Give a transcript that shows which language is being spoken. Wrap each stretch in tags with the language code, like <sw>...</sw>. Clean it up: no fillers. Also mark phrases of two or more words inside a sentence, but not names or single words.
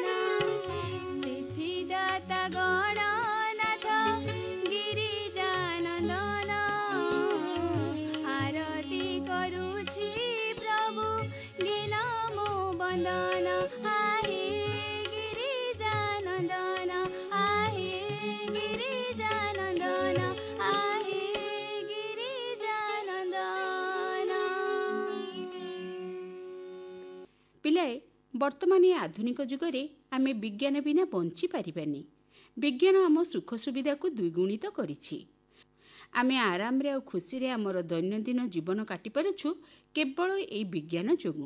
<or>ସିଦ୍ଧିଦାତା ଗଣନାଥ ଗିରିଜାନନ୍ଦନ ଆରତୀ କରୁଛି ପ୍ରଭୁ ଘେନ ମୋ ବନ୍ଦନ ଆହେ ଗିରିଜାନନ୍ଦନ ଆହେ ଗିରିଜାନନ୍ଦନ ଆହେ ଗିରିଜାନନ୍ଦନ। ପିଲାଏ, ବର୍ତ୍ତମାନ ଏ ଆଧୁନିକ ଯୁଗରେ ଆମେ ବିଜ୍ଞାନ ବିନା ବଞ୍ଚି ପାରିବାନି। ବିଜ୍ଞାନ ଆମ ସୁଖ ସୁବିଧାକୁ ଦ୍ୱିଗୁଣିତ କରିଛି। ଆମେ ଆରାମରେ ଆଉ ଖୁସିରେ ଆମର ଦୈନନ୍ଦିନ ଜୀବନ କାଟିପାରୁଛୁ କେବଳ ଏଇ ବିଜ୍ଞାନ ଯୋଗୁଁ।</or>